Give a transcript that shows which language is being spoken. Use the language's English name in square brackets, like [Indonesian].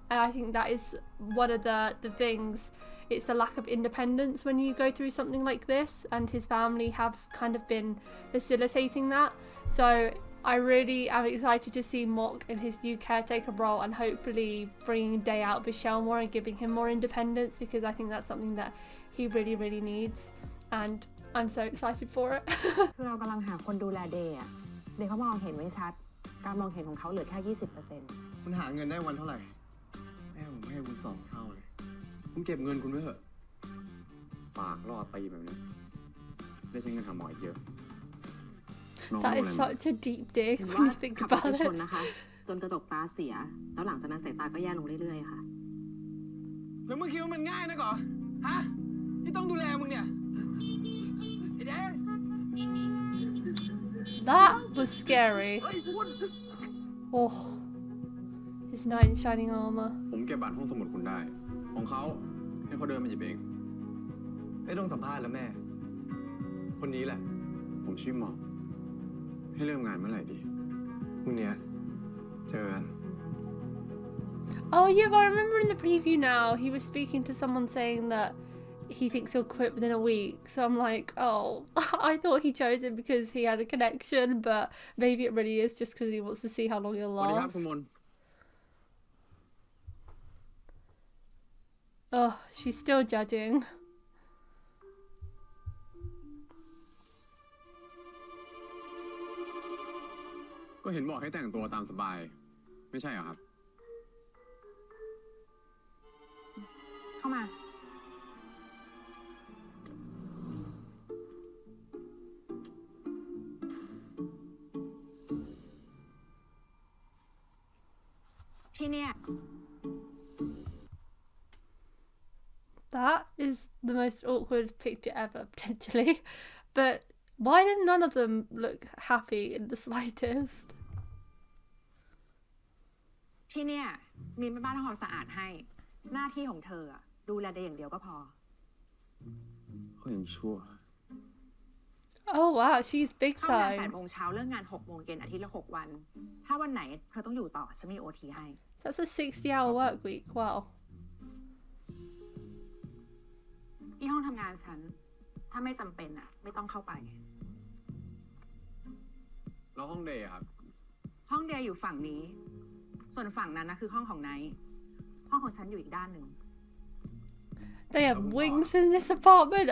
[English] And I think that is one of the things. It's the lack of independence when you go through something like this, and his family have kind of been facilitating that. So I really am excited to see Mork in his new caretaker role, and hopefully bringing Day out of his shell more and giving him more independence, because I think that's something that he really needs, and I'm so excited for it. [Thai] คือเรากำลังหาคนดูแลเดย์อะเดย์เขามองเห็นไม่ชัดการมองเห็นของเขาเหลือแค่ 20% คุณหาเงินได้วันเท่าไหร่แม่ผมให้คุณ2 เท่าเลยคุณเก็บเงินคุณไว้เถอะปากล่อตีแบบนี้ได้ใช้เงินหาหมออีกเยอะ [English] That is such a deep dig when you think about it. [Thai] นะคะจนกระจกตาเสียแล้วหลังจากนั้นสายตาก็แย่ลงเรื่อยๆค่ะ แล้วมึงคิดว่ามันง่ายนะเหรอฮะที่ต้องดูแลมึงเนี่ย [English] That was scary. Oh, his knight in shining armor. [Thai] ผมเก็บบัตรห้องสมุดคุณได้ของเขาให้เขาเดินมาหยิบเอง ไม่ต้องสัมภาษณ์แล้วแม่คนนี้แหละ ผมชื่อหมอกให้เริ่มงานเมื่อไหร่ดี พรุ่งนี้เจอกัน [English] Oh yeah, but I remember in the preview now he was speaking to someone saying that he thinks he'll quit within a week. So I'm like, oh, I thought he chose it because he had a connection, but maybe it really is just because he wants to see how long he'll last. Oh, she's still judging. [Thai] ก็เห็นบอกให้แต่งตัวตามสบายไม่ใช่เหรอครับ เข้ามาที่เนี่ย [English] That is the most awkward picture ever, potentially. But Why did none of them look happy in the slightest? [Thai] ที่เนี่ยมีแม่บ้านทำความสะอาดให้ หน้าที่ของเธออะดูแลเดย์อย่างเดียวก็พอ เขายังชั่ว [English] Oh wow, she's big [Thai] เข้างาน [English] time. [Thai] 8 โมงเช้าเลิกงาน 6 โมงเย็นอาทิตย์ละ 6 วัน ถ้าวันไหนเธอต้องอยู่ต่อฉันมีโอทีให้ [English] So that's a 60-hour work week. Wow. [Thai] ที่ห้องทำงานฉัน ถ้าไม่จำเป็นอะไม่ต้องเข้าไป แล้วห้องเดย์ครับ ห้องเดียอยู่ฝั่งนี้ ส่วนฝั่งนั้นนะคือห้องของไนท์ห้องของฉันอยู่อีกด้านหนึ่ง [English] They have wings in this apartment.